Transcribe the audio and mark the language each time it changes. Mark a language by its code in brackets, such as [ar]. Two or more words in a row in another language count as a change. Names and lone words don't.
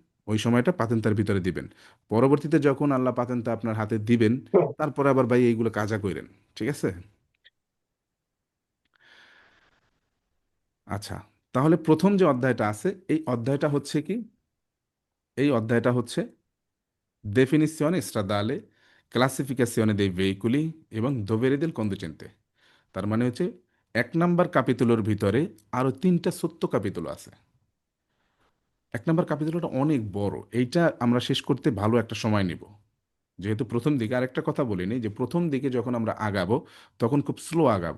[bn] ওই সময়টা পাতেন্তার ভিতরে দিবেন। পরবর্তীতে যখন আল্লাহ পাতেন্তা আপনার হাতে দিবেন, তারপরে আবার ভাই এইগুলো কাজা কইরেন, ঠিক আছে? আচ্ছা, তাহলে প্রথম যে অধ্যায়টা আছে, এই অধ্যায়টা হচ্ছে কি, এই অধ্যায়টা হচ্ছে [it] definizione stradale, classificazione dei veicoli [bn] এবং [it] dovere del conducente। [bn] তার মানে হচ্ছে 1 নাম্বার কাপিতুলোর ভিতরে আরো 3টা ছোট্ট কাপিতুলো আছে। 1 নাম্বার কাপিতুলোটা অনেক বড়, এইটা আমরা শেষ করতে ভালো একটা সময় নিব। যেহেতু প্রথম দিকে, আরেকটা কথা বলিনি, যে প্রথম দিকে যখন আমরা আগাবো তখন খুব স্লো আগাবো।